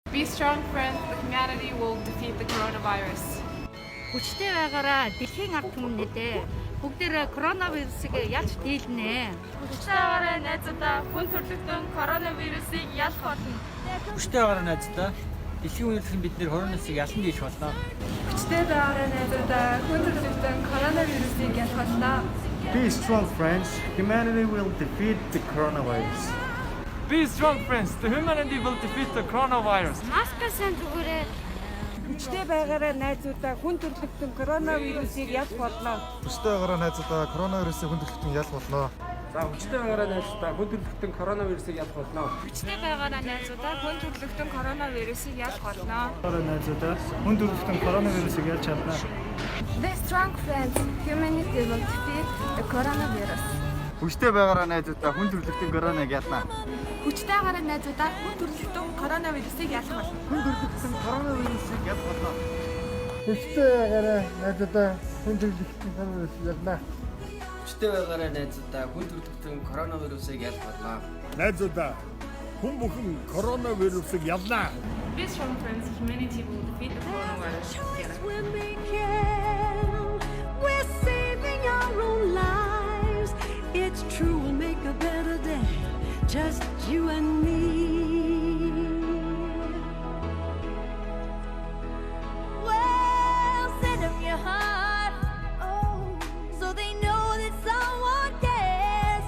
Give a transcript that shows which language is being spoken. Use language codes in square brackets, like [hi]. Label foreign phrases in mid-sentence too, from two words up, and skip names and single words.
[en] Be strong, friends. The humanity will defeat the coronavirus. [mn] хүчтэй байгаараа дэлхийн ард түмнээдээ бүгдээрээ коронавирусыг ялж дийлнэ. Хүчтэй байгаарай найзуудаа, хүн төрөлхтөн коронавирусыг ялах болно. Хүчтэй байгаарай найзуудаа. Дэлхийн үндэслэн бид нэр коронавирусыг ялан дийлэх болно. Хүчтэй байгаарай найзуудаа, хүн төрөлхтөн коронавирусыг ялах болно. [en] Be strong, friends. Humanity will defeat the coronavirus. Be strong, friends. The humanity will defeat the coronavirus. [mn] Маскаа зүгээрээ хүчтэй байгаараа найзуудаа хүн төрөлхтөн коронавирусыг ялах болно. Хүчтэй байгаараа найзуудаа коронавирусыг хүн төрөлхтөн ялах болно. За хүчтэй байгаараа найзуудаа хүн төрөлхтөн коронавирусыг ялах болно. Хүчтэй байгаарай найзуудаа, хүн төрөлхтөн коронавирусыг ялах болно. Найзуудаа хүн төрөлхтөн коронавирусыг ялж чадна. [en] Be strong, friends. Humanity will defeat the coronavirus. [mn] Хүчтэй байгаараа найзуудаа хүн төрөлхтөн коронавирусыг ялна. Хүчтэй байгаарай найзуудаа, хүн төрөлхтөн коронавирусыг ялах болно. Хүн төрөлхтөн коронавирусыг ялах болно. Хүчтэй байгаарай найзуудаа хүн төрөлхтөн коронавирусыг ялна. Хүчтэй байгаарай найзуудаа. Хүн төрөлхтөн коронавирусыг ялах болно. Найзуудаа хүн бүхэн коронавирусыг ялна. [en] Be strong, friends. Humanity will defeat the coronavirus together. When we can, we're saving our own lives. It's true, we'll make a better day, just you and me. Well, send them your heart, oh, so they know that someone cares.